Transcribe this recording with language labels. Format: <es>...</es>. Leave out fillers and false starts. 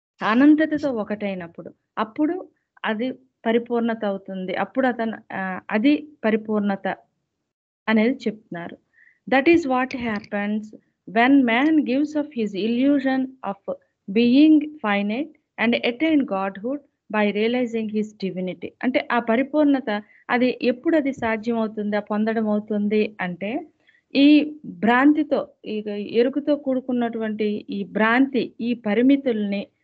<te>అనంతతతో ఒకటైనప్పుడు అప్పుడు అది పరిపూర్ణత అవుతుంది, అప్పుడు అది పరిపూర్ణత అనేది చెప్తున్నారు.</te> <en>That is what happens when man gives up his illusion of being finite and attain godhood by realizing his divinity.</en> <te>అంటే ఆ పరిపూర్ణత అది ఎప్పుడు అది సాధ్యం అవుతుంది, పొందడం అవుతుంది అంటే, ఈ భ్రాంతితో, ఈ ఎరుకుతో కూడుకున్నటువంటి ఈ భ్రాంతి, ఈ పరిమితుల్ని</te>